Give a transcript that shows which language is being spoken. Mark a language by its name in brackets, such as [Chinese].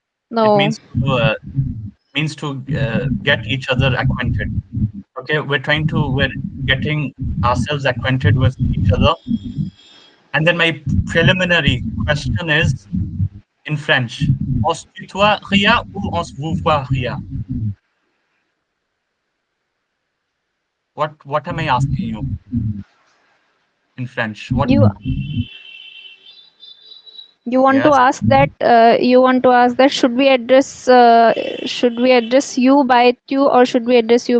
[English] No. means to get each other acquainted. Okay, we're getting ourselves acquainted with each other. And then my preliminary question is in French. [French] On se tutoie, Ria, ou on se vous voit, Ria? [English] What am I asking you in French? What? You you want to Yes. ask that, should we address you by tu, or should we address you